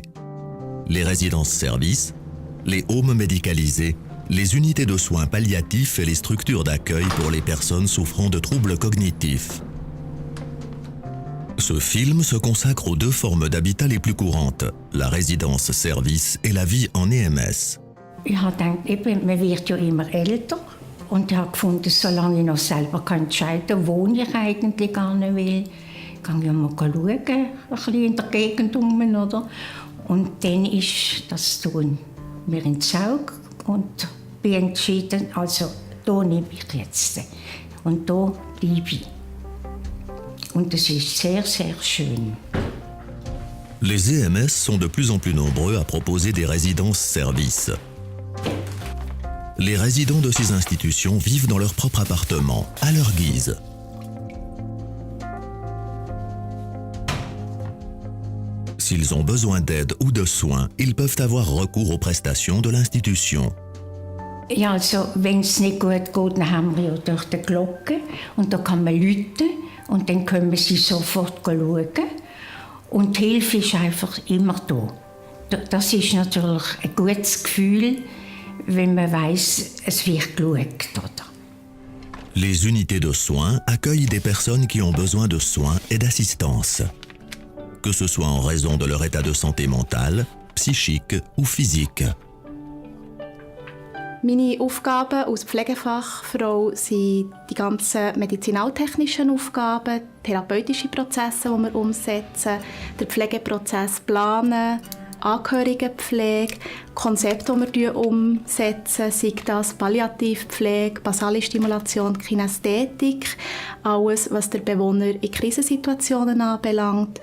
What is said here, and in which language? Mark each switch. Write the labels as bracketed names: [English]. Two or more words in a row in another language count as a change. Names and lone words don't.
[French] Les résidences-services, les homes médicalisés, les unités de soins palliatifs et les structures d'accueil pour les personnes souffrant de troubles cognitifs. Ce film se consacre aux 2 formes d'habitat les plus courantes, la résidence-service et la vie en EMS. [German] Ich habe gedacht, eben, man wird ja immer älter. Und ich habe gefunden, solange ich noch selber entscheiden kann, wo ich eigentlich gerne will, kann ich mal schauen, ein bisschen in der Gegend rum, oder? Und dann ist das tun mir ins Auge und bin entschieden, also da nehme ich jetzt. Und da bleibe ich. Und das ist sehr, sehr schön. [French] Les EMS sont de plus en plus nombreux à proposer des résidences-services. Les résidents de ces institutions vivent dans leur propre appartement, à leur guise. S'ils ont besoin d'aide ou de soins, ils peuvent avoir recours aux prestations de l'institution. [German] Ja, also wenn es nicht gut geht, dann haben wir ja durch die Glocke und da kann man läuten und dann können sie sofort schauen. Und die Hilfe ist einfach immer da. Das ist natürlich ein gutes Gefühl, wenn man weiss, es wird geschaut, oder? [French] Les unités de soins accueillent des personnes qui ont besoin de soins et d'assistance, que ce soit en raison de leur état de santé mentale, psychique ou physique. [German] Meine Aufgaben als Pflegefachfrau sind die ganzen medizinaltechnischen Aufgaben, therapeutische Prozesse, die wir umsetzen, den Pflegeprozess planen, Angehörigenpflege, Konzepte, die wir umsetzen, sei das Palliativpflege, basale Stimulation, Kinästhetik, alles, was der Bewohner in Krisensituationen anbelangt.